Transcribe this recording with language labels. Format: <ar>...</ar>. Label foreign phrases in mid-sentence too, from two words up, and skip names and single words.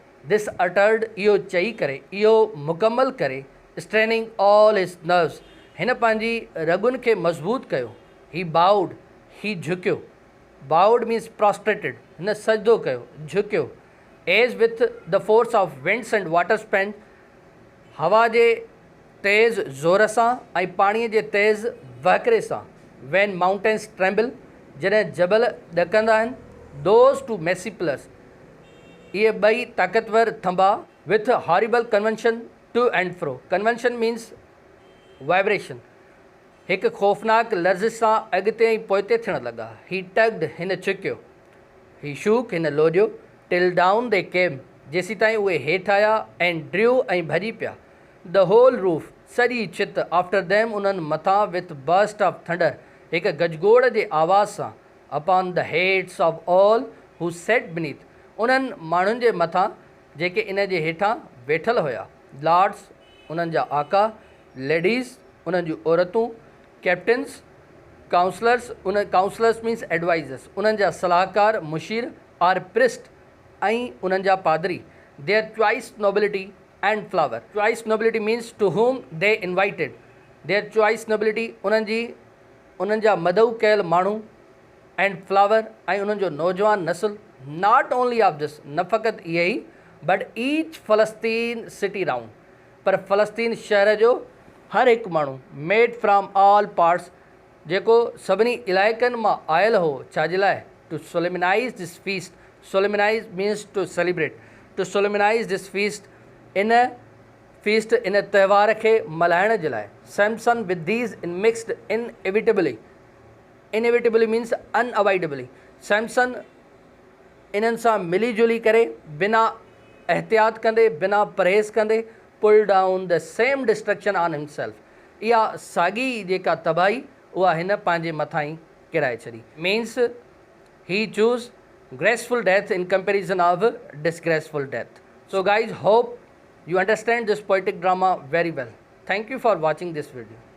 <en>this uttered,</en> <sd>इहो चई करे, इहो मुकमल करे,</sd> <en>straining all his nerves,</en> <sd>हिन पंहिंजी रगुनि खे मज़बूत कयो।</sd> <en>he bowed,</en> <sd>ही झुकियो,</sd> <en>bowed means prostrated,</en> <sd>हिन सजदो कयो, झुकियो।</sd> <en>As with the force of winds and water spend,</en> <sd>हवा जे तेज़ ज़ोर सां ऐं पाणीअ जे तेज़ वहकिरे सां।</sd> <en>when mountains tremble,</en> <sd>जॾहिं जबल ॾकंदा आहिनि।</sd> <en>Those two massy plus,</en> <sd>इहे ॿई ताक़तवर थंभा।</sd> <en>With horrible convention to and fro, convention means vibration,</en> <sd>हिकु ख़ौफ़नाक लर्ज़ सां अॻिते ऐं पोइते थियण लॻा।</sd> <en>he tugged,</en> <sd>हिन चुकियो।</sd> <en>he shook,</en> <sd>हिन लोॼियो।</sd> <en>Till down they came,</en> <sd>जेसीं ताईं उहे हेठि आया। ऐं ड्रू, ऐं भॼी पिया।</sd> <en>the whole roof,</en> <sd>सॼी छित।</sd> <en>After them,</en> <sd>उन्हनि मथां।</sd> <en>with burst of thunder,</en> <sd>हिकु गजगोड़ जे आवाज़ सां।</sd> <en>upon the heads of all who set beneath,</en> <sd>उन्हनि माण्हुनि जे मथां जेके इन जे हेठां वेठल हुया। लॉर्ड्स, उन्हनि जा आका। लेडीज़, उन्हनि जूं औरतूं।</sd> <en>captains, counsellors means advisers,</en> <sd>उन्हनि जा सलाहकार, मुशीर।</sd> <en>our priest,</en> <sd>ऐं उन्हनि जा पादरी।</sd> <en>Their choice nobility and flower, choice nobility means to whom they invited. Their choice nobility,</en> <sd>उन्हनि जा मदऊ कयल माण्हू।</sd> <en>and flower,</en> <sd>ऐं उन्हनि जो नौजवान नस्ल।</sd> <en>Not only of this,</en> <sd>न फ़क़ति इहे ई,</sd> <en>but each Philistine city round,</en> <sd>पर फ़लस्तीन शहर जो हर हिकु माण्हू।</sd> <en>Made from all parts,</en> <sd>जेको सभिनी इलाइक़नि मां आयल हो। छाजे लाइ?</sd> <en>To solemnize this feast, solemnize means to celebrate, to solemnize this feast,</en> <sd>इन त्यौहार खे मल्हाइण जे लाइ।</sd> <en>Samson with these in mixed inevitably means unavoidably,</en> <sd>सैमसन इन्हनि सां मिली जुली करे, बिना एहतियात कंदे, बिना परहेज़ कंदे,</sd> <en>pull down the same destruction on himself.</en> <sd>इहा साॻी जेका तबाही उहा हिन पंहिंजे मथां ई किराए छॾी.</sd> <en>Means he chose graceful death in comparison of disgraceful death. So guys, hope you understand this poetic drama very well. Thank you for watching this video.</en>